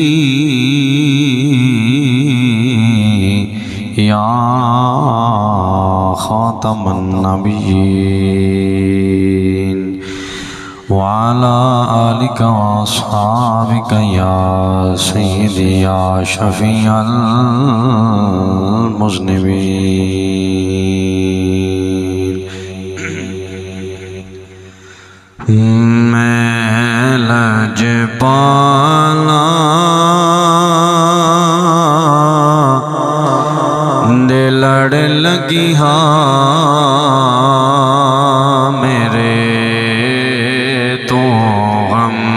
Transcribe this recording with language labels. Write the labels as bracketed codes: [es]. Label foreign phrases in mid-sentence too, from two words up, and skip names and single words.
[ar] يا خاتم النبيين وعلى آلك وأصحابك يا سيدي يا شفيع [pa] المذنبين میں لجپالا دے لڑ لگی ہاں میرے تو غم